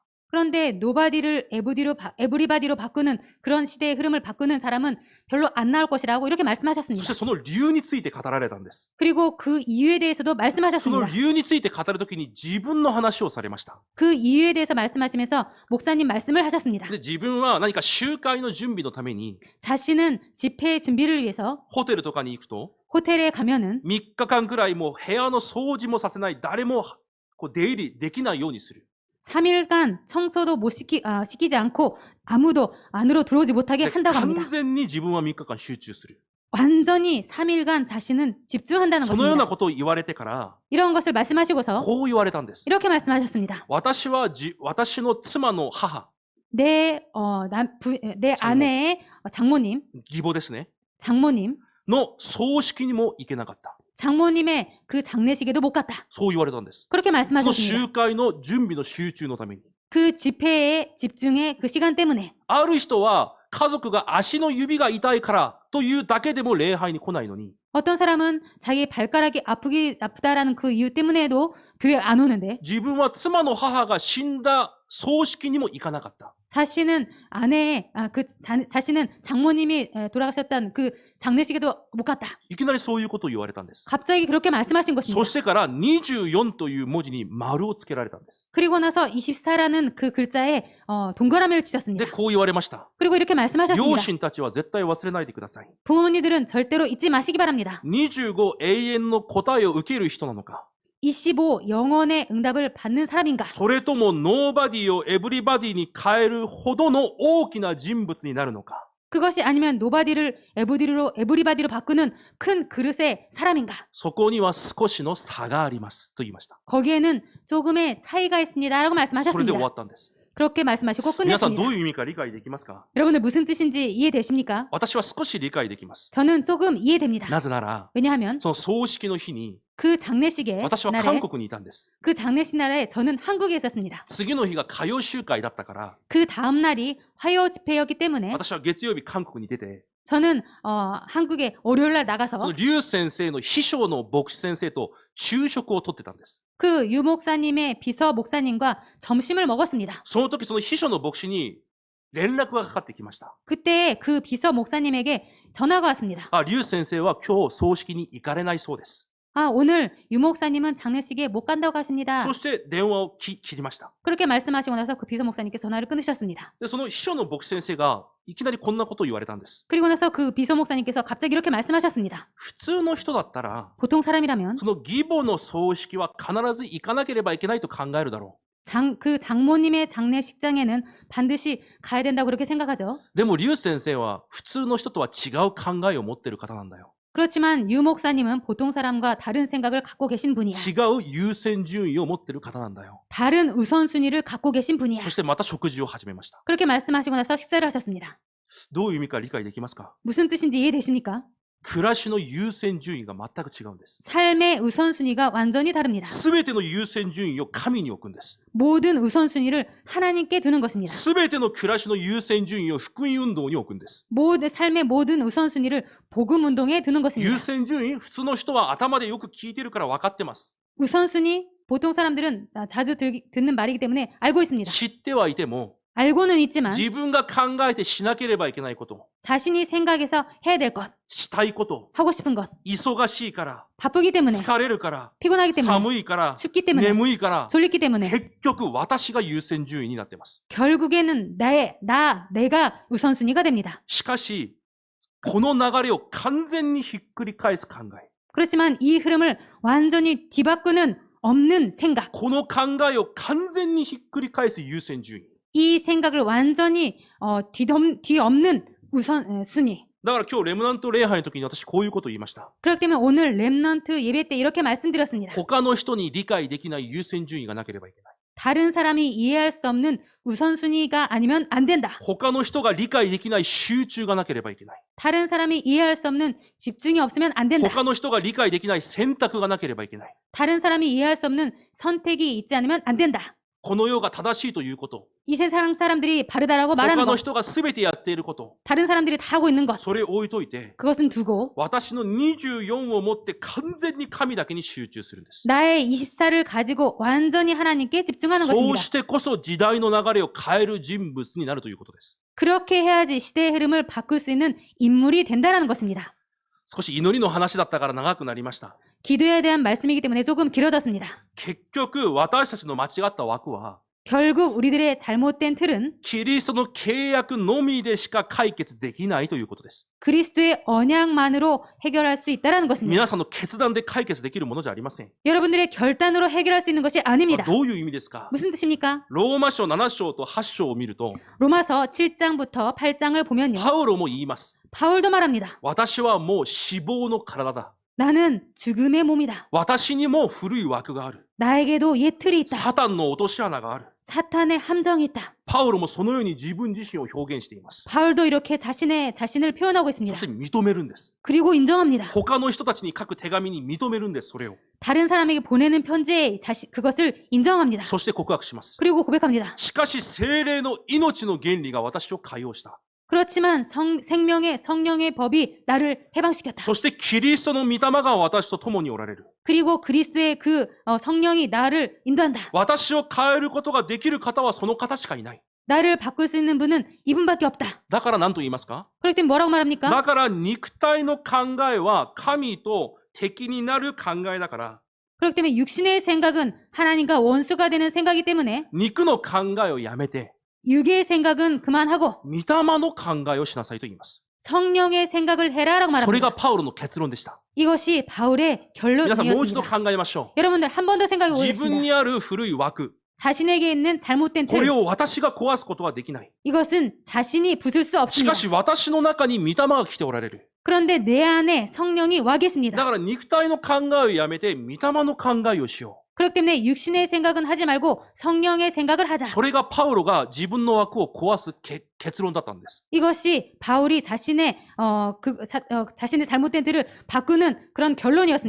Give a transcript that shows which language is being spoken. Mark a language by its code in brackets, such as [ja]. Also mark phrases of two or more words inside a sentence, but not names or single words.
[ko] 그런데 노바디를 에브리바디로 바꾸는 그런 시대의 흐름을 바꾸는 사람은 별로 안 나올 것이라고 이렇게 [ja] そ [ko] 말씀하셨습니다. [ja] してその理由について語られたんです。 [ko] 그리고 그 이유에 대해서도 [ja] その [ko] 말씀하셨습니다. [ja] 理由について語るときに自分の話をされました。 [ko] 그 이유에 대해서 말씀하시면서 목사님 말씀을 하셨습니다. [ja] で、自分は何か集会の準備のために [ko] 자신은 집회 준비를 위해서 [ja] ホテルとかに行くと [ko] 호텔에 가면은 [ja] 3 日間くらいもう部屋の掃除もさせない、誰もこう出入りできないようにする。 [ko] 3일간 청소도 시키지 않고 아무도 안으로 들어오지 못하게 [ja] で [ko] 한다고 [ja] 完 [ko] 합니다. [ja] 全に自分は3日間集中する。 [ko] 완전히 3일간 자신은 집중한다는 [ja] そのような [ko] 것입니다. [ja] ことを言われてから、 [ko] 이런 것을 말씀하시고서 [ja] こう言われたんです。 [ko] 이렇게 말씀하셨습니다. [ja] 私の妻の母、 [ko] 내 아내의 장모님, [ja] 義母ですね、 [ko] 장모님, [ja] の葬式にも行けなかった。 [ko] 장모님의 그 장례식에도 못 갔다. [ja] そう言われたんです。 [ko] 그렇게 [ja] その [ko] 말씀하셨습니다. [ja] 集会の準備の集中のために。 [ko] 그 집회의 집중의 그 시간 때문에 [ja] ある人は家族が足の指が痛いからというだけでも礼拝に来ないのに、 [ko] 어떤 사람은 자기 발가락이 아프다라는 그 이유 때문에도 교회 안 오는데 [ja] 自分は妻の母が死んだ葬式にも行かなかった。 [ko] 자신은 자신은 장모님이 돌아가셨던 그 장례식에도 못 갔다. [ja] いきなりそういうことを言われたんです。 [ko] 갑자기 그렇게 말씀하신 [ja] そ [ko] 것입니다. [ja] してから24という文字に丸をつけられたんです。 [ko] 그리고 나서 24라는 그 글자에 동그라미를 [ja] で、 [ko] 치셨습니다. [ja] こう言われました。 [ko] 그리고 이렇게 [ja] 両 [ko] 말씀하셨습니다. [ja] 親たちは絶対忘れないでください。 [ko] 부모님들은 절대로 잊지 마시기 바랍니다. [ja] 25 永遠の答えを受ける人なのか、 [ko] 25 영원의 응답을 받는 사람인가? [ja] それともノーバディをエブリバディに変えるほどの大きな人物になるのか。 [ko] 그것이 아니면 노바디를 에브리바디로 바꾸는 큰 그릇의 사람인가? [ja] そこには少しの差がありますと言いました。 [ko] 거기에는 조금의 차이가 있습니다라고 [ja] これで終 [ko] 말씀하셨습니다. [ja] わったんです。 [ko] 그렇게 말씀하시고 [ja] 皆さん [ko] 끝냈습니다. [ja] どういう意味か理解できますか？ [ko] 여러분들 무슨 뜻인지 이해되십니까? [ja] 私は少し理解できます。 [ko] 저는 조금 이해됩니다. [ja] なぜなら、 [ko] 왜냐하면 [ja] その葬式の日に [ko] 그 장례식에 [ja] 私は [ko] 날에 [ja] 韓国にいたんです。 [ko] 그 장례식 날에 저는 한국에 있었습니다. [ja] 次の日が歌謡集会だったから、 [ko] 그 다음 날이 화요 집회였기 때문에 [ja] 私は月曜日韓国に出て、 [ko] 저는 한국에 월요일 날 [ja] そ [ko] 나가서 [ja] の劉先生の秘書の牧師先生と昼食をとってたんです。 [ko] 그 유 목사님의 비서 목사님과 점심을 먹었습니다. [ja] その時その秘書の牧師に連絡がかかってきました。 [ko] 그때 그 비서 목사님에게 전화가 왔습니다. [ja] 劉先生は今日葬式に行かれないそうです。 [ko] 오늘 유 목사님은 장례식에 못 간다고 하십니다. [ja] そして電話を切りました。 [ko] 그렇게 말씀하시고 나서 그 비서 목사님께 전화를 끊으셨습니다. [ja] で、その秘書の牧師先生がいきなりこんなことを言われたんです。 [ko] 그리고 나서 그 비서 목사님께서 갑자기 이렇게 말씀하셨습니다. [ja] 普通の人だったら、 [ko] 보통 사람이라면 [ja] その義母の葬式は必ず行かなければいけないと考えるだろ [ko] 그 장모님의 장례식장에는 반드시 가야 된다고 그렇게 생각하죠. [ja] う。でも、リュウ先生は普通の人とは違う考えを持っている方なんだよ。 [ko] 그렇지만 유 목사님은 보통 사람과 다른 생각을 갖고 계신 분이야. [ja] 違う優先順位を持っている方なんだよ。 [ko] 다른 우선순위를 갖고 계신 분이야. [ja] そしてまた食事を始めました。 [ko] 그렇게 말씀하시고 나서 식사를 하셨습니다. [ja] どういう意味か理解できますか？ [ko] 무슨 뜻인지 이해되십니까? [ja] 暮らしの優先順位が全く違うんです。 [ko] 삶의 우선순위가 완전히 다릅니다. [ja] すべての優先順位を神に置くんです。 [ko] 모든 우선순위를 하나님께 두는 것입니다. [ja] すべての暮らしの優先順位を福音運動に置くんです。 [ko] 삶의 모든 우선순위를 복음 운동에 두는 것입니다. [ja] 優先順位、普通の人は頭でよく聞いてるから分かってます。 [ko] 우선순위 보통 사람들은 자주 듣는 말이기 때문에 알고 있습니다. [ja] 知ってはいても、 [ko] 알고는 있지만 [ja] 自分が考えてしなければいけないこと、 [ko] 자신이 생각해서 해야 될 것, [ja] したいこと、 [ko] 하고 싶은 것, [ja] 忙しいから、 [ko] 바쁘기 때문에, [ja] 疲れるから、 [ko] 피곤하기 때문에, [ja] 寒いから、 [ko] 춥기 때문에, [ja] 眠いから、 [ko] 졸리기 때문에 [ja] 結局私が優先順位になっています。 [ko] 결국에는 내가 우선순위가 됩니다. [ja] しかし、この流れを完全にひっくり返す考え。 [ko] 그렇지만 이 흐름을 완전히 뒤바꾸는 없는 생각, [ja] この考えを完全にひっくり返す優先順位。 [ko] 이 생각을 완전히 뒤엎는 우선순위. [ja] だから今日レムナント礼拝の時に私こういうことを言いました。 [ko] 그렇기 때문에 오늘 렘넌트 예배 때 이렇게 말씀드렸습니다. [ja] 他の人に理解できない優先順位がなければいけない。 [ko] 다른 사람이 이해할 수 없는 우선순위가 아니면 안 된다. [ja] 他の人が理解できない集中がなければいけない。 [ko] 다른 사람이 이해할 수 없는 집중이 없으면 안 된다. [ja] 他の人が理解できない選択がなければいけない。 [ko] 다른 사람이 이해할 수 없는 선택이 있지 않으면 안 된다. [ja] この世が正しいということ。 [ko] 이 세상 사람들이 바르다라고 [ja] 他 [ko] 말하는 [ja] の [ko] 것, [ja] 人が全てやっていること。 [ko] 다른 사람들이 다 하고 있는 것, [ja] それを置いといて、 [ko] 그것은 두고 [ja] 私の24を持って完全に神だけに集中するんです。 [ko] 나의 24를 가지고 완전히 하나님께 집중하는 [ja] そう [ko] 것입니다. [ja] してこそ時代の流れを変える人物になるということです。 [ko] 그렇게 해야지 시대의 흐름을 바꿀 수 있는 인물이 된다는 것입니다. [ja] 少し祈りの話だったから長くなりました。 [ko] 기도에 대한 말씀이기 때문에 조금 길어졌습니다. [ja] 結局、私たちの間違った枠は、 [ko] 결국 우리들의 잘못된 틀은 [ja] キリストの契約のみでしか解決できないということです。 [ko] 그리스도의 언약만으로 해결할 수 있다는 것입니다. [ja] 皆さんの決断で解決できるものじゃありません。 [ko] 여러분들의 결단으로 해결할 수 있는 것이 아닙니다. [ja] どういう意味ですか？ [ko] 무슨 뜻입니까? [ja] ローマ書7章と8章を見ると、 [ko] 로마서 7장부터 8장을 보면요. [ja] パウロも言います。 [ko] 바울도 말합니다. [ja] 私はもう死亡の体だ。 [ko] 나는 죽음의 몸이다. [ja] 私にも古い枠がある。 [ko] 나에게도 옛 틀이 있다. [ja] サタンの落とし穴がある。 [ko] 사탄의 함정이 있다. [ja] パウロもそのように自分自身を表現しています。 [ko] 바울도 이렇게 자신을 표현하고 [ja] そ [ko] 있습니다. [ja] して認めるんです。 [ko] 그리고 인정합니다. [ja] 他の人たちに書く手紙に認めるんです、それを。 [ko] 다른 사람에게 보내는 편지에 그것을 인정합니다. [ja] そして告白します。 [ko] 그리고 고백합니다. [ja] しかし聖霊の命の原理が私を解放した。 [ko] 그렇지만 성령의 법이 나를 해방시켰다. [ja] そしてキリストの御霊が私と共におられる。 [ko] 그리고 그리스도의 성령이 나를 인도한다. [ja] 私を変えることができる方はその方しかいない。 [ko] 나를 바꿀 수 있는 분은 이분밖에 없다. [ja] だから何と言いますか？ [ko] 그렇기 때문에 뭐라고 말합니까? [ja] だから肉体の考えは神と敵になる考えだから、 [ko] 그렇기 때문에 육신의 생각은 하나님과 원수가 되는 생각이기 때문에 [ja] 肉の考えをやめて、 [ko] 육의 생각은 그만하고 [ja] 御霊の考えをしなさいと言います。 [ko] 성령의 생각을 해라라고 [ja] それ [ko] 말합니다. [ja] がパウロの結論でした。 [ko] 이것이 바울의 [ja] 皆さんもう一度 [ko] 결론이었습니다. [ja] 考えましょ [ko] 여러분들 한 번 더 생각해 [ja] う。自分 [ko] 보겠습니다. [ja] にある古い枠、 [ko] 자신에게 있는 잘못된 [ja] これ [ko] 틀, [ja] を私が壊すことはできない。 [ko] 이것은 자신이 부술 수 [ja] し [ko] 없습니다. [ja] かし私の中に御霊が来ておられる。 [ko] 그런데 내 안에 성령이 와 [ja] だ [ko] 계십니다. [ja] から肉体の考えをやめて御霊の考えをしよ [ko] 그렇기 때문에 육신의 생각은 하지 말고 성령의 생각을 [ja] う。 [ko] 하자. [ja] それがパウロが自分の枠を壊す結論だったんです。 [ko] 이것이 바울이 자신의 잘못된 틀을 바꾸는 그런 결론이었습니다.